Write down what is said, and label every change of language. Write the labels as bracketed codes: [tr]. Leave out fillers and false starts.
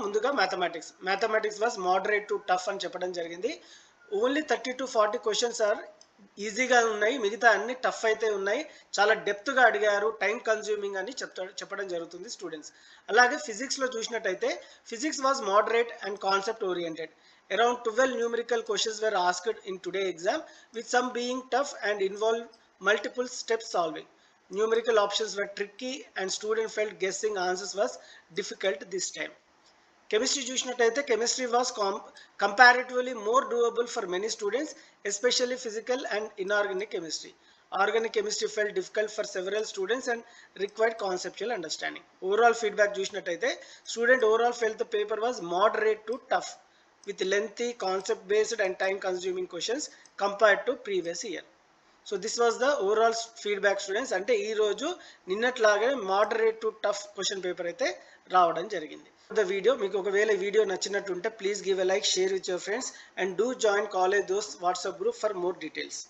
[te] ముందుగా [en] mathematics was moderate to tough [te] అని చెప్పడం జరిగింది. ఓన్లీ 30 to 40 క్వశ్చన్స్ ఆర్ ఈజీగా ఉన్నాయి, మిగతా అన్ని టఫ్ అయితే ఉన్నాయి. చాలా డెప్త్గా అడిగారు, టైం కన్జ్యూమింగ్ అని చెప్పడం జరుగుతుంది స్టూడెంట్స్. అలాగే ఫిజిక్స్లో చూసినట్టయితే [en] Physics was moderate and concept oriented. Around 12 numerical questions were asked in today's exam, with some being tough and involve multiple step solving. Numerical options were tricky and students felt guessing answers was difficult this time. [te] Chemistry చూసినట్టయితే [en] Chemistry was comparatively more doable for many students, especially physical and inorganic chemistry. Organic chemistry felt difficult for several students and required conceptual understanding. Overall feedback చూసినట్టయితే student overall felt the paper was moderate to tough with lengthy concept based and time consuming questions compared to previous year. So this was the overall feedback students. [te] అంటే ఈ రోజు నిన్నట్లాగే moderate to tough question paper అయితే రావడం జరిగింది. [en] the video [te] మీకు ఒకవేళ ఈ video నచ్చినట్టుంటే [en] Please give a like, share with your friends and do join college Dost WhatsApp group for more details.